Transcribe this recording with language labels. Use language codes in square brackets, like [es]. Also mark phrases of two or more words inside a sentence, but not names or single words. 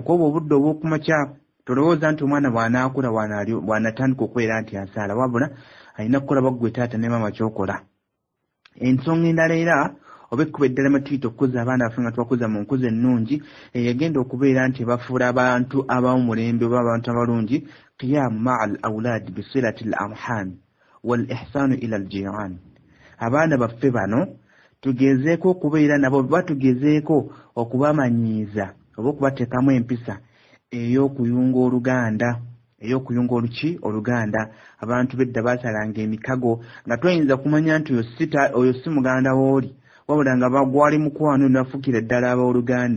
[lg] Kuba obudde obw'okumakya tolowooza nti omwana bw'anaakula bw'anatandika okubeera nti asaala, wabula alina kukolaba ggwe taata ne maama kyokola. Ensonga endala era oba ekkuba eddala mwe tuyita okukuza abaana baffe nga tubakuza mu nkuza ennungi, yagenda okubeera nti bafuula abantu ab'omulembe oba abantu abalungi, [ar] قيام مع الأولاد بصلة الأرحام والإحسان إلى الجيران. [lg] Abaana baffe bano tugezeeko okubeera nabo, batugezeeko okubamanyiiza oba okubateekamu empisa ey'okuyunga oluganda, ey'okuyunga oluganda. Abantu bedda baasalanga emikago nga twayinza kumanya nti oyo si muganda w'oli, wabula nga bagwali mukwano nafuukira ddala ab'oluganda.